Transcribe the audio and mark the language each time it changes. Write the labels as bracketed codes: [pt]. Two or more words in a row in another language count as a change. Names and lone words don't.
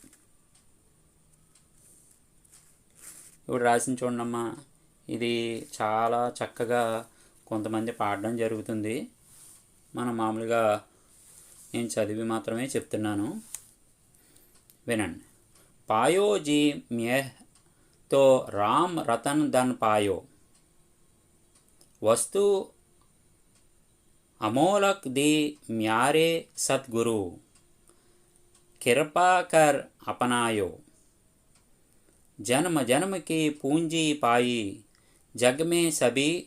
[te] ఈవిడ రాసిన చూడమ్మా, ఇది చాలా చక్కగా కొంతమంది పాడడం జరుగుతుంది. మనం మామూలుగా నేను చదివి మాత్రమే చెప్తున్నాను, వినండి. [hi] पायो जी म्यह तो राम रतन धन पायो, वस्तु अमोलक दी म्यारे सतगुरु, कृपा कर अपनायो, जन्म जन्म की पूंजी पाई, जग में सभी